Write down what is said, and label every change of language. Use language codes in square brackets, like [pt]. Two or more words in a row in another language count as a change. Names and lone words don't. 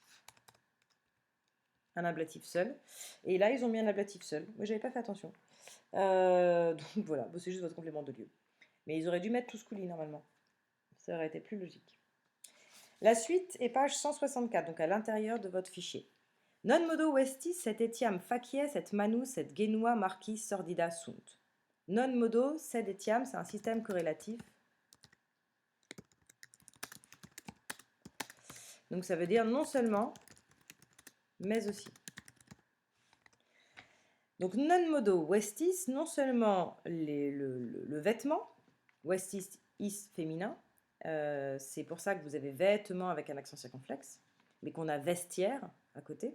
[fr] Un ablatif seul. Et là, ils ont mis un ablatif seul. Moi, j'avais pas fait attention. Donc voilà, c'est juste votre complément de lieu. Mais ils auraient dû mettre tusculi normalement. Ça aurait été plus logique. La suite est page 164, donc à l'intérieur de votre fichier. [la] Non modo vestis et etiam facies et manus et genua marquis sordida sunt. Non modo sed etiam, [fr] c'est un système corrélatif. Donc ça veut dire non seulement, mais aussi. Donc [la] non modo vestis, [fr] non seulement le vêtement, vestis is féminin, c'est pour ça que vous avez vêtements avec un accent circonflexe, mais qu'on a vestiaire à côté.